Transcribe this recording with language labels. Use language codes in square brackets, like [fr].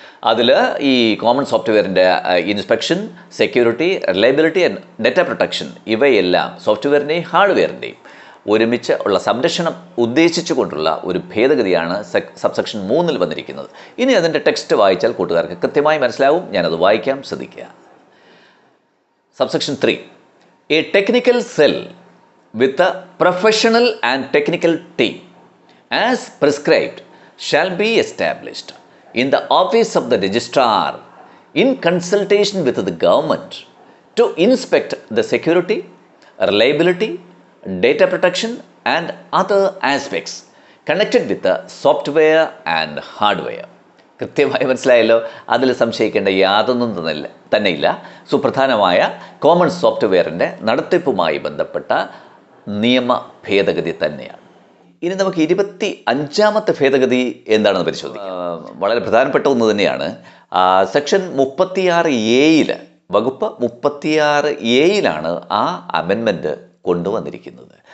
[ml] അതിൽ ഈ common സോഫ്റ്റ്വെയറിൻ്റെ inspection, security, reliability and data protection ഇവയെല്ലാം സോഫ്റ്റ്വെയറിൻ്റെയും ഹാർഡ്വെയറിൻ്റെയും ഒരുമിച്ച് ഉള്ള സംരക്ഷണം ഉദ്ദേശിച്ചുകൊണ്ടുള്ള ഒരു ഭേദഗതിയാണ് സബ്സെക്ഷൻ 3 വന്നിരിക്കുന്നത്. ഇനി അതിൻ്റെ ടെക്സ്റ്റ് വായിച്ചാൽ കൂട്ടുകാർക്ക് കൃത്യമായി മനസ്സിലാവും. ഞാനത് വായിക്കാം, ശ്രദ്ധിക്കുക. Subsection 3. [en] A technical cell with a professional and technical team as prescribed shall be established in the office of the registrar in consultation with the government to inspect the security, reliability, data protection and other aspects connected with the software and hardware. [ml] കൃത്യമായി മനസ്സിലായല്ലോ. അതിൽ സംശയിക്കേണ്ട യാതൊന്നും തന്നെയില്ല. സുപ്രധാനമായ common സോഫ്റ്റ്വെയറിൻ്റെ നടത്തിപ്പുമായി ബന്ധപ്പെട്ട നിയമ ഭേദഗതി തന്നെയാണ്. ഇനി നമുക്ക് 25ാമത്തെ ഭേദഗതി എന്താണെന്ന് പരിശോധിക്കാം. വളരെ പ്രധാനപ്പെട്ട ഒന്ന് തന്നെയാണ്. സെക്ഷൻ 36A വകുപ്പ് 36A ആ അമെൻമെൻറ്റ് കൊണ്ടുവന്നിരിക്കുന്നത്.